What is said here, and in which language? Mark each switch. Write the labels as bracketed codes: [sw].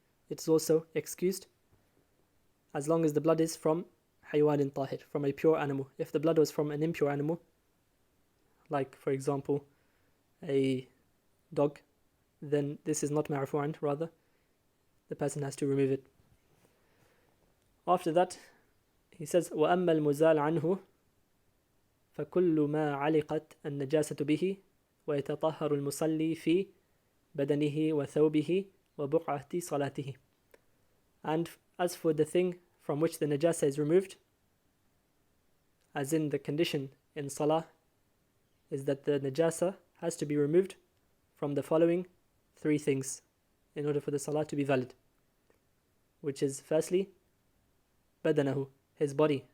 [en] It is also excused, as long as the blood is from haywanin tahir, from a pure animal. If the blood was from an impure animal, like for example a dog, then this is not ma'fu'an, rather the person has to remove it. [ar] After that, he says, وَأَمَّا الْمُزَالَ عَنْهُ فَكُلُّ مَا عَلِقَتْ النَّجَاسَةُ بِهِ وَيَتَطَهَّرُ الْمُصَلِّي فِي بَدَنِهِ وَثَوْبِهِ وَبُقْعَةِ صَلَاتِهِ. [en] And as for the thing from which the najasa is removed, as in the condition in salah, is that the najasa has to be removed from the following 3 things in order for the salah to be valid, which is firstly badanahu, his body.